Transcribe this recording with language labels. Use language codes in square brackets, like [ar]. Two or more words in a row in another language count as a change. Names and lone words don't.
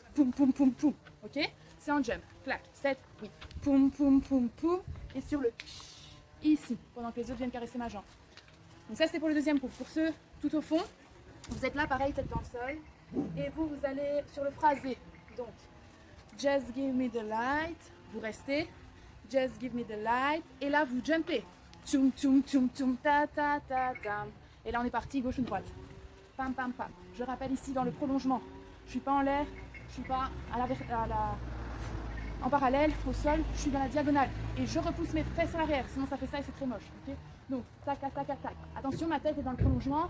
[fr] Poum, poum, poum, poum, ok. C'est un jump. Clac, 7, oui. Poum, poum, poum, poum. Et sur le ici, pendant que les autres viennent caresser ma jambe. Donc ça, c'est pour le deuxième groupe. Pour ceux tout au fond, vous êtes là, pareil, tête dans le sol. Et vous allez sur le phrasé. Donc, [en] just give me the light. [fr] Vous restez. [en] Just give me the light. [fr] Et là, vous jumpez. Tchoum, tchoum, tchoum, tchoum, ta, ta, ta, tam. Et là, on est parti, gauche ou droite. Pam, pam, pam. Je rappelle ici dans le prolongement. Je suis pas en l'air. Je suis pas en parallèle, au sol. Je suis dans la diagonale. Et je repousse mes fesses à l'arrière. Sinon, ça fait ça et c'est très moche. Okay, donc, tac, tac, tac, tac, tac. Attention, ma tête est dans le prolongement.